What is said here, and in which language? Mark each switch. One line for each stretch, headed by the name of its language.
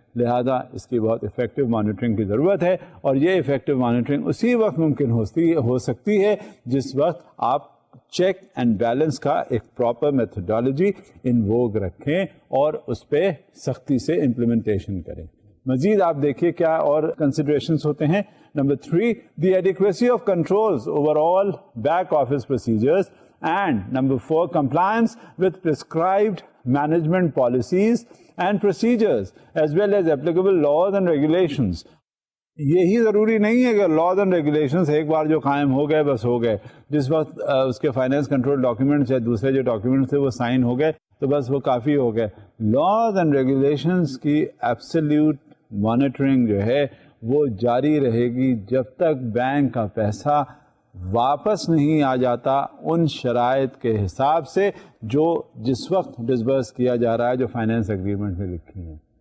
Urdu: لہذا اس کی بہت افیکٹو مانیٹرنگ کی ضرورت ہے, اور یہ افیکٹو مانیٹرنگ اسی وقت ممکن ہو سکتی ہے جس وقت آپ چیک اینڈ بیلنس کا ایک پراپر میتھڈالوجی ان ووگ رکھیں اور اس پہ سختی سے امپلیمنٹیشن کریں. مزید آپ دیکھیے کیا اور کنسیڈریشنز ہوتے ہیں.
English: Number 3, the adequacy of controls over all back office procedures, and number 4, compliance with prescribed management policies and procedures as well as applicable laws and regulations.
Urdu: یہی ضروری نہیں ہے کہ لاز اینڈ ریگولیشنز ایک بار جو قائم ہو گئے بس ہو گئے, جس وقت اس کے فائنینس کنٹرول ڈاکیومنٹس یا دوسرے جو ڈاکیومنٹس تھے وہ سائن ہو گئے تو بس وہ کافی ہو گئے. لاز اینڈ ریگولیشنز کی ایبسلیوٹ مانیٹرنگ جو ہے وہ جاری رہے گی جب تک بینک کا پیسہ واپس نہیں آ جاتا ان شرائط کے حساب سے جو جس وقت ڈسبرس کیا جا رہا ہے, جو فائنینس اگریمنٹ میں لکھی ہیں.